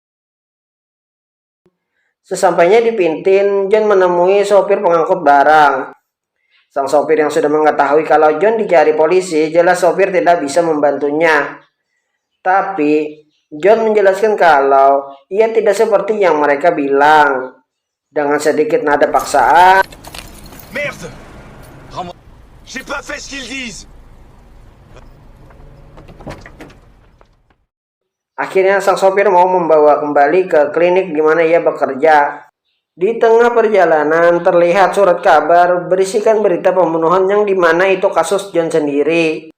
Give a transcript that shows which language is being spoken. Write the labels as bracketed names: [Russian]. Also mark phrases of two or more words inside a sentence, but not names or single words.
[Indonesian] Sesampainya di Pintin, John menemui sopir pengangkut barang. Sang sopir yang sudah mengetahui kalau John dicari polisi, jelas sopir tidak bisa membantunya. Tapi, John menjelaskan kalau ia tidak seperti yang mereka bilang. Dengan sedikit nada paksaan, [French] Merde! J'ai pas fait ce qu'ils disent! [Indonesian] akhirnya sang sopir mau membawa kembali ke klinik di mana ia bekerja. Di tengah perjalanan terlihat surat kabar berisikan berita pembunuhan yang dimana itu kasus John sendiri.